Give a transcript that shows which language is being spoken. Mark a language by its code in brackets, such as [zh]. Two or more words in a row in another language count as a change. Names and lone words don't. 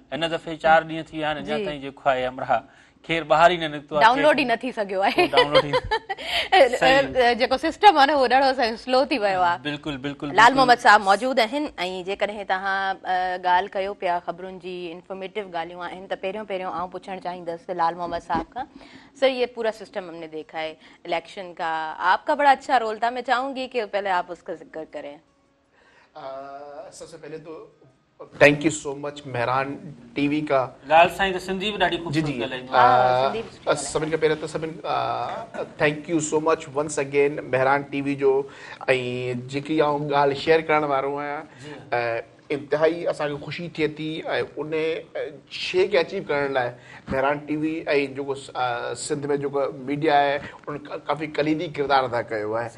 [sd] हिन दफ़े 4 ॾींहं थी विया आहिनि, अञा ताईं जेको आहे अमरा खेर ॿाहिरि ई न निकितो आहे, डाउनलोड ई न थी सघियो आहे। जेको सिस्टम आहे न उहो ॾाढो स्लो थी वियो आहे। बिल्कुलु बिल्कुलु। लाल मोहम्मद साहब मौजूदु आहिनि ऐं जेकॾहिं तव्हां ॻाल्हि कयो पिया ख़बरुनि जी इंफॉर्मेटिव ॻाल्हियूं आहिनि त पहिरियों आउं पुछणु चाहींदसि लाल मोहम्मद साहब खां, [ur] سر یہ پورا سسٹم ہم نے دیکھا ہے الیکشن کا، آپ کا بڑا اچھا رول تھا، میں چاہوں گی کہ پہلے آپ اس کا ذکر کریں. سب سے پہلے تو [en] thank you so much [ur] مہران ٹی وی کا. [sd] लाल साईं त सिंधी बि ॾाढी ख़ूबसूरत ॻाल्हाईंदो। सभिनि खां पहिरियों त सभिनि [en] thank you so much once again [sd] मेहरान टीवी जो। ऐं जेकी आउं ॻाल्हि शेयर करण वारो आहियां, इंतिहाई असांखे ख़ुशी थिए थी ऐं उन शइ खे अचीव करण लाइ मेहरान टीवी ऐं जेको सिंध में जेको मीडिया आहे उन काफ़ी कलीदी किरदारु अदा कयो आहे।